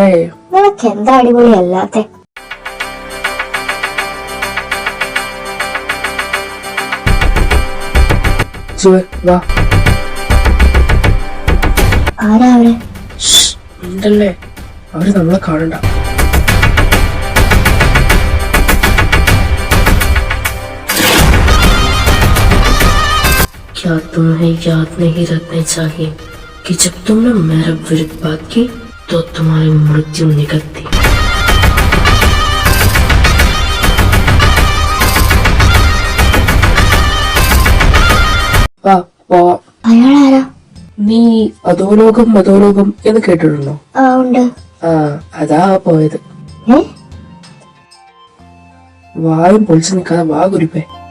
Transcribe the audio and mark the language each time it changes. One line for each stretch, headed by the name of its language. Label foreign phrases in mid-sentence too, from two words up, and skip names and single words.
Malayalam: നിനക്ക് എന്താ അടിപൊളി അല്ലാത്തെ? വാ. ആരാ അവര്? ഉണ്ടല്ലേ, അവര് നമ്മളെ കാണണ്ട.
Hindi: क्या तुम्हें याद नहीं रखना चाहिए कि जब तुमने मेरे विरुद्ध बात की तो तुम्हारी मृत्यु निकट थी.
Malayalam: അയാളാരാ? നീ അധോലോകം മധോലോകം എന്ന് കേട്ടിട്ടുണ്ടോ? ഉണ്ട്. അതാ പോയത്. വായും പൊളിച്ചു നിൽക്കാതെ വാ കുരിപ്പേ.